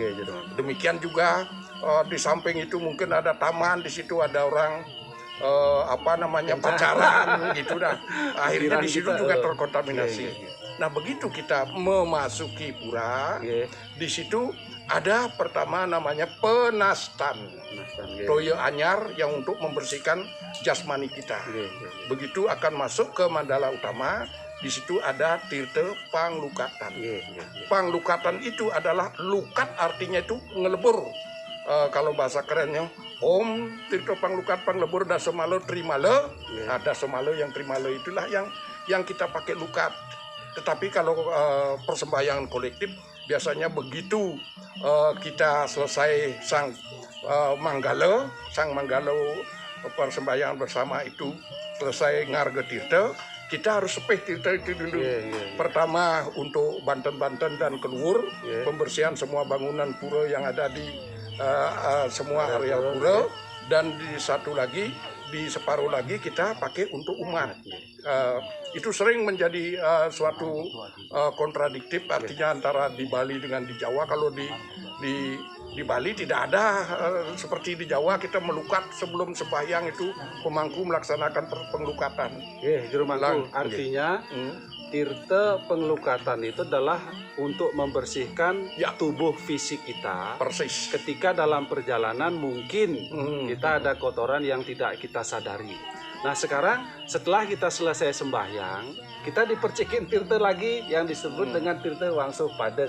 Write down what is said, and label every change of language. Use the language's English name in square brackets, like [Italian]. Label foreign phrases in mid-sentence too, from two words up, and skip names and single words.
[Indonesian] Demikian juga di samping itu mungkin ada taman, di situ ada orang pacaran gitu dah. Akhirnya di situ juga terkontaminasi. Nah, begitu kita memasuki pura, di situ ada pertama namanya penastan, [Balinese] toyo anyar [Indonesian] yang untuk membersihkan jasmani kita. Begitu akan masuk ke Mandala Utama, di situ ada tirta panglukatan. Panglukatan itu adalah lukat, artinya itu ngelebur. Kalau bahasa kerennya, Om tirta panglukat panglebur dasamala trimala. Dasamala yang trimala itulah yang kita pakai lukat. Tetapi kalau persembahyangan kolektif biasanya begitu kita selesai sang manggala persembahyangan bersama itu selesai ngarga tirta, kita harus sepeh tirta itu dulu. Pertama untuk banten-banten dan keluar, pembersihan semua bangunan pura yang ada di semua area pura, dan di satu lagi di separuh lagi kita pakai untuk umat. Itu sering menjadi suatu kontradiktif, artinya antara di Bali dengan di Jawa. Kalau di Bali tidak ada seperti di Jawa kita melukat sebelum sembahyang, itu pemangku melaksanakan pengelukatan. Juru Mangku, artinya tirta pengelukatan itu adalah untuk membersihkan tubuh fisik kita. Persis. Ketika dalam perjalanan mungkin kita ada kotoran yang tidak kita sadari. Nah sekarang setelah kita selesai sembahyang, kita dipercikin tirta lagi yang disebut dengan tirta wangsuh pada.